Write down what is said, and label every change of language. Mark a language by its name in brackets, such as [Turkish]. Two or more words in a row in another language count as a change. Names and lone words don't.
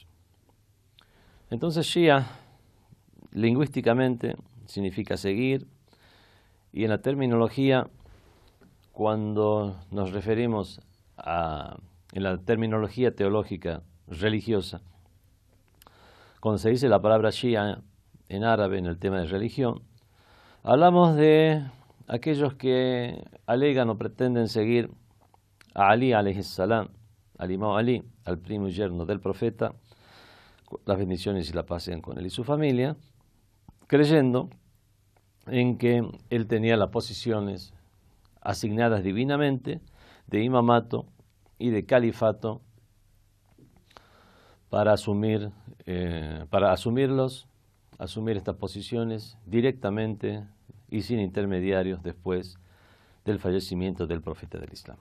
[Spanish] Entonces Shia lingüísticamente significa seguir, y en la terminología, cuando nos referimos en la terminología teológica religiosa, cuando se dice la palabra Shia en árabe en el tema de religión, hablamos de aquellos que alegan o pretenden seguir a Ali [Arabic] عليه السلام, [Spanish] al Imam Ali, al primo y yerno del profeta, las bendiciones y la paz sean con él y su familia, creyendo en que él tenía las posiciones asignadas divinamente de imamato y de califato para asumir estas posiciones directamente y sin intermediarios después del fallecimiento del profeta del Islam.